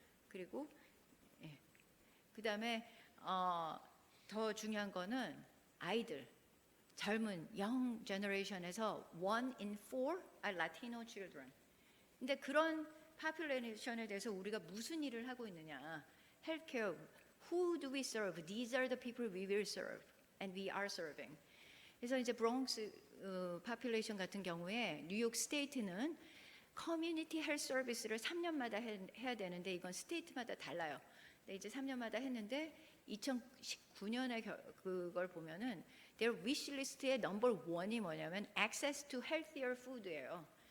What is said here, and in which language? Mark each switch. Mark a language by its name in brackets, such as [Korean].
[Korean] 그리고 그다음에 더 중요한 거는 아이들 젊은 [English] young generation에서 1 in 4 are Latino children. [Korean] 근데 그런 population에 대해서 우리가 무슨 일을 하고 있느냐? [English] Healthcare. Who do we serve? These are the people we will serve, and we are serving. [Korean] 그래서 이제 브롱스 population 같은 경우에 뉴욕 스테이트는 커뮤니티 헬스 서비스를 3년마다 해야 되는데 이건 스테이트마다 달라요. 근데 이제 3년마다 했는데 2019년에 그걸 보면은 [English] their wish list [Korean] 의 넘버 1이 뭐냐면 [English] access to healthier food [Korean] 예요.